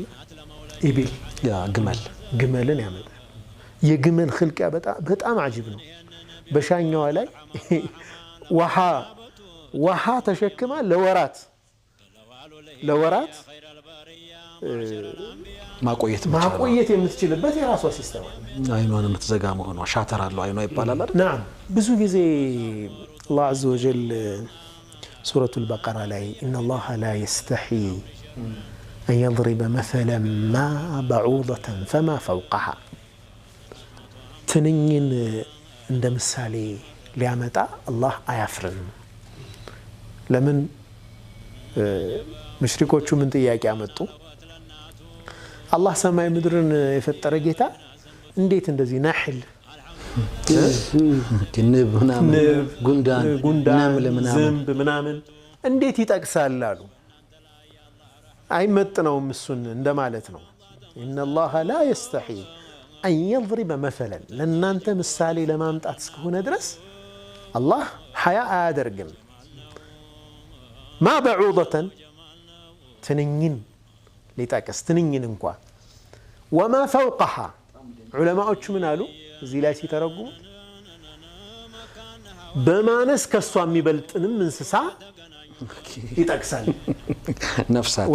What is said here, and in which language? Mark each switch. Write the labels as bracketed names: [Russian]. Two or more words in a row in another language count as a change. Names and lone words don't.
[Amharic] ኢቢል ግመልን ያመጣል። የግመል خلقያ በጣም አጂብ ነው። በሻኛዋ ላይ ውሃ ተሸክማ ለወራት ማቆየት የምትችልበት የራሷ ሲስተም አለ። አይኗን የምትዘጋ መሆኗ ሻተር አለው አይኗ ይባላል አይደል? نعم ብዙ ጊዜ [Arabic] الله عز وجل سورة البقرة [Amharic] ላይ [Arabic] إن الله لا يستحي أن يضرب مثلا ما بعوضة فما فوقها [Amharic] ትንኝን እንደ ምሳሌ ሊያመጣ አላህ አያፍርም። ለምን ሙሽሪኮቹ ምን ጥያቄ አመጡ? አላህ ሰማይ ምድርን የፈጠረ ጌታ እንዴት እንደዚህ ናህል ንብ ጉንዳን ዝንብ ምናምን እንዴት ይጠቅሳል አሉ። አይመጥነውም እሱን እንደማለት ነው። [Arabic] إن الله لا يستحي أن يضرب مثلا [Amharic] ለእናንተ ምሳሌ ለማምጣት እስከሆነ ድረስ አላህ ሐያ አያደርግም። [Arabic] ما بعوضة [Amharic] ትንኝን ሊጠቅስ ትንኝን እንኳ [Arabic] وما فوقها [Amharic] ዑለማዎቹ ምን አሉ እዚህ ላይ ሲተረጉሙ በማነስ ከሷ የሚበልጥንም እንስሳ ይጠቅሳል ነፍሳት